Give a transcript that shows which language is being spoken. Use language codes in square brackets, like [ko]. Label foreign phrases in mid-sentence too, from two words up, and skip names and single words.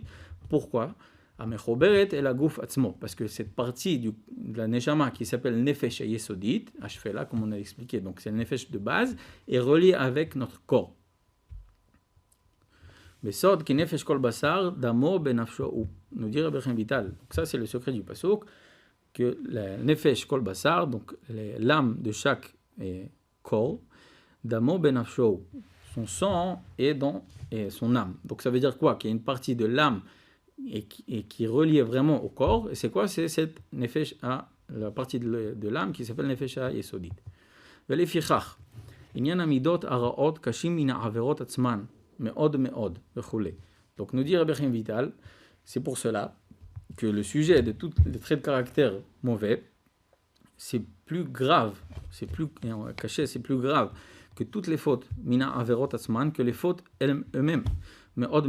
[fr] Pourquoi? [he] המחוברת אל הגוף עצמו, [fr] parce que cette partie de la neshama qui s'appelle [he] נפש יסודית, [fr] là comme on a expliqué, donc c'est le nefesh de base, est relié avec notre corps. [he] בסוד כי נפש כל בשר דמו בנפשו, [fr] nous dit Rabbi Chaim Vital. Donc ça c'est le secret du pasuk, que la [he] נפש כל בשר, [fr] donc l'âme de chaque corps, [he] דמו בנפשו, [fr] son sang est dans son âme. Donc ça veut dire quoi? Qu'il y a une partie de l'âme et qui est reliée vraiment au corps. Et c'est quoi? C'est cette nefesh la partie de l'âme qui s'appelle [he] נפש יסודית. ולפיכך ענין המדות הרעות קשים מן העבירות עצמן. Me'od, [fr] donc nous dit Rabbi Chaim Vital, c'est pour cela que le sujet de tous les traits de caractère mauvais, c'est plus grave, c'est plus grave que toutes les fautes, [he] מן העבירות עצמן, [fr] que les fautes eux-mêmes. Me'od.